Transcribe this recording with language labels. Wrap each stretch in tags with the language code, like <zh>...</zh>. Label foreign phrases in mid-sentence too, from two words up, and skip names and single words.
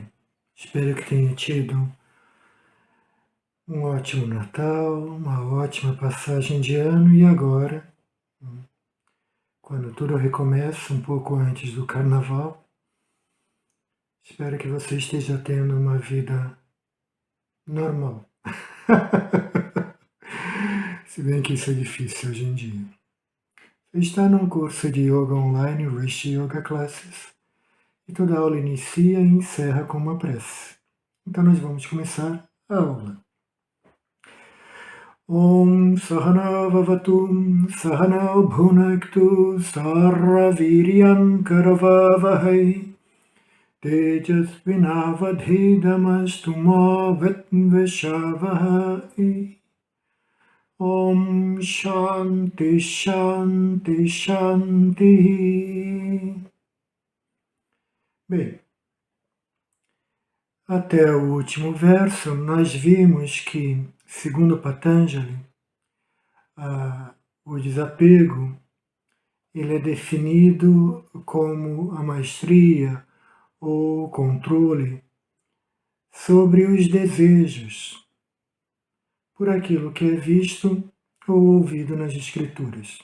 <pt>Espero que tenha tido um ótimo Natal, uma ótima passagem de ano e agora, quando tudo recomeça um pouco antes do Carnaval, espero que você esteja tendo uma vida normal. Se bem que isso é difícil hoje em dia. Você está num curso de Yoga Online, Rishi Yoga Classes, e toda aula inicia e encerra com uma prece. Então nós vamos começar a aula.</pt> <sa>Om Sahana Vavatum Sahana Bhunaktu Sarvaviryam Karavavahai Tejasvinavadhidamastu ma Vitvishavahai. Om Shanti Shanti Shanti.</sa> <pt>Bem, até o último verso nós vimos que, segundo Patanjali, o desapego ele é definido como a maestria ou controle sobre os desejos por aquilo que é visto ou ouvido nas Escrituras.</pt>